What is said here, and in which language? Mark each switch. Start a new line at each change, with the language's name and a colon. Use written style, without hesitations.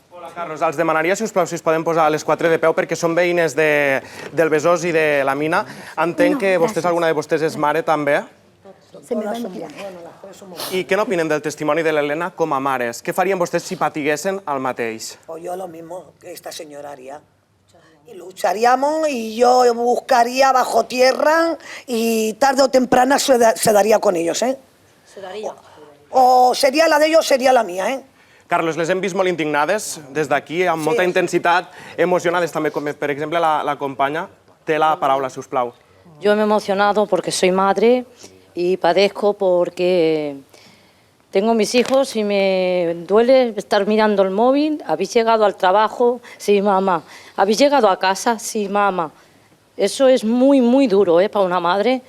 Catalan: Hola, Carlos. Els demanaria, si us plau, si us poden posar a les 4 de peu, perquè són veïnes del Besòs i de la Mina. Entenc que alguna de vostès és mare, també. I què n'opinen del testimoni de l'Helena com a mares? Què farien vostès si patiguessin el mateix?
Spanish: Pues yo lo mismo que esta señora haría. Y lucharíamos y yo buscaría bajo tierra y tarde o temprano se daría con ellos, ¿eh? Se daría. O sería la de ellos, sería la mía, ¿eh?
Catalan: Carlos, les hem vist molt indignades des d'aquí, amb molta intensitat, emocionades també, com per exemple la companya. Té la paraula, si us plau.
Spanish: Yo me he emocionado porque soy madre y padezco porque tengo mis hijos y me duele estar mirando el móvil. ¿Habéis llegado al trabajo? Sí, mamá. ¿Habéis llegado a casa? Sí, mamá. Eso es muy, muy duro, para una madre.